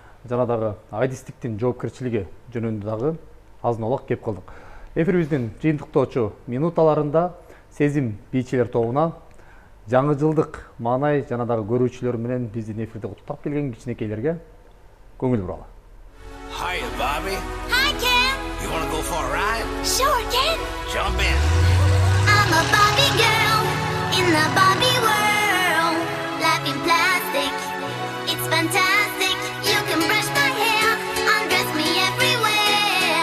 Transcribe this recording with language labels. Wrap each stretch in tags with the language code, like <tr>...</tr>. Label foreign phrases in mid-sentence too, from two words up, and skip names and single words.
<ky>жана дагы адистиктин жоопкерчилиги жөнүндө дагы азын олак кеп калдык. Эфирибиздин жыйынтыктоочу минуталарында Сезим бийчилер тобуна жаңы жылдык маанай жана дагы көрүүчүлөр менен биздин эфирде куттуктап келген кичинекейлерге көңүл буралы.</ky> <en>Hiya, Bobby. Hi, Ken. You wanna go for a ride? Sure, Ken. Jump in. I'm a Barbie girl in the Barbie world. Life in plastic, it's fantastic. You can brush my hair, undress me everywhere.</en>